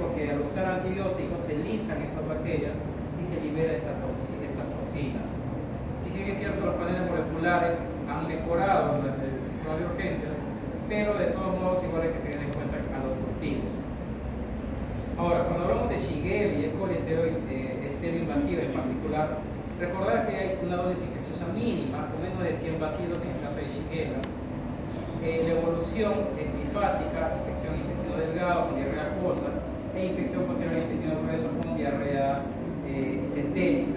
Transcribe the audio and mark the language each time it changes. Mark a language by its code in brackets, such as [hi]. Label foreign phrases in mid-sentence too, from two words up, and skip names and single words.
[es] Porque al usar antibióticos se lisan estas bacterias y se libera estas toxinas. Y si bien es cierto, los paneles moleculares han mejorado el sistema de urgencias, pero de todos modos igual hay que tener en cuenta a los cultivos. Ahora, cuando hablamos de Shigella y E. coli enteroinvasiva en particular, recordar que hay una dosis infecciosa mínima, con menos de 100 bacilos en el caso de Shigella. La evolución es bifásica, infección intestino delgado con diarrea acuosa e infección posterior al intestino grueso con diarrea disentérica.